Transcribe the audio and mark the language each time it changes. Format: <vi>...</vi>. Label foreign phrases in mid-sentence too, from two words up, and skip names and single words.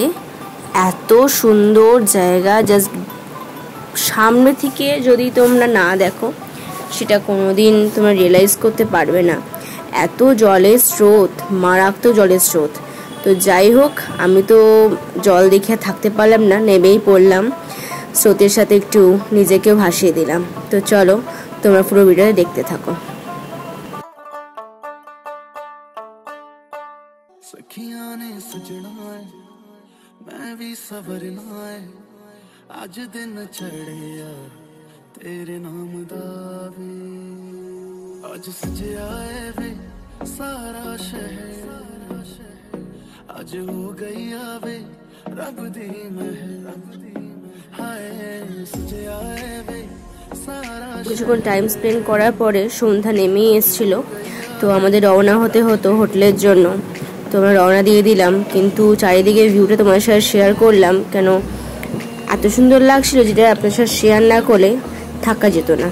<bn>এত সুন্দর জায়গা, জাস্ট সামনে থেকে যদি তোমরা না দেখো সেটা কোনোদিন তোমরা রিয়েলাইজ করতে পারবে না। এত জলের স্রোত, মারাত্মক জলের স্রোত। তো যাই হোক, আমি তো জল দেখে থাকতে পারলাম না, নেমেই পড়লাম। স্রোতের সাথে একটু নিজেকেও ভাসিয়ে দিলাম। তো চলো তোমরা পুরো ভিডিওটা দেখতে থাকো।</bn> <pa>ਸਖੀਆਂ ਨੇ ਸਜਣਾ ਹੈ ਮੈਂ ਭੀ ਸੰਵਰਨਾ ਹੈ ਅੱਜ ਦਿਨ ਚੜ੍ਹੇ ਯਾਰ ਤੇਰੇ ਨਾਮ ਦਾ ਵੇ ਅੱਜ ਸਜਿਆ ਹੈ ਵੇ ਸਾਰਾ ਸ਼ਹਿਰ ਅੱਜ ਹੋ ਗਈ ਆਵੇ ਰੱਬ ਦੀ ਮਿਹਰ ਹਾਏ ਸਜਿਆ ਹੈ ਵੇ ਸਾਰਾ।</pa> <bn>কিছুক্ষণ</bn> <en>time spend</en> <bn>করার পরে সন্ধ্যা নেমেই এসেছিল। তো আমাদের রওনা হতে হতো হোটেলের জন্য। তো আমরা রওনা দিয়ে দিলাম, কিন্তু চারিদিকে ভিউটা তোমার সাথে শেয়ার করলাম, কেন এত সুন্দর লাগছিল যেটা আপনার সাথে শেয়ার না করলে থাকা যেত না।</bn>